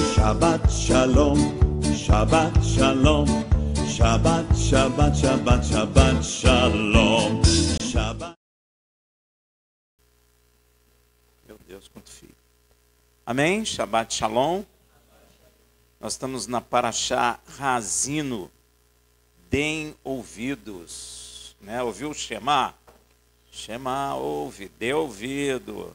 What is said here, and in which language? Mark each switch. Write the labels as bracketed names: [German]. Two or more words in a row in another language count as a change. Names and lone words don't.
[Hebrew] שבת שלום, שבת שלום, שבת, שבת, שבת, שבת שלום, שבת. [Portuguese] Meu Deus, quanto fio. Amém? [Hebrew] שבת שלום. [Portuguese] Nós estamos na Parashá Haazinu. Deem ouvidos. Né? Ouviu o Shema? Shema, ouve, dê ouvido.